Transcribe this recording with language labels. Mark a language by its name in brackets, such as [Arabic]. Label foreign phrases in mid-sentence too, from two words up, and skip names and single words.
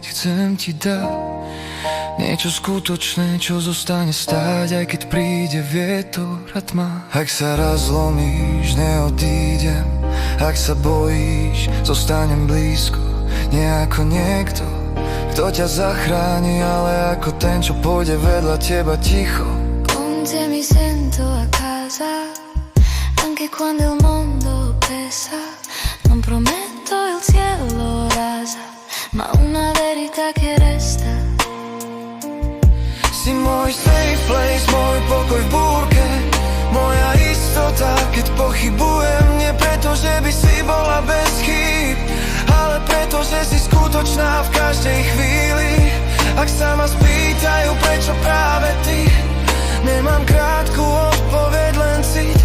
[Slovak] Chcem ti dať niečo skutočné, čo zostane stáť, aj keď príde vietor a tma. Ak sa raz zlomíš, neodídem. Ak sa bojíš, zostanem blízko. Nie ako niekto, kto ťa zachráni, ale ako ten, čo pôjde vedľa teba ticho. [Italian] Con te mi sento a casa, anche quando il mondo pesa. Non prometto il cielo rasa, ma una verità che resta. [Slovak] Si môj [English] safe place, [Slovak] môj pokoj v búrke, moja istota, keď pochybujem. Nie preto, že by si bola bez chýb, ale preto, že si skutočná v každej chvíli. Ak sa ma spýtajú, prečo práve ty, nemám krátku odpoveď, len cít.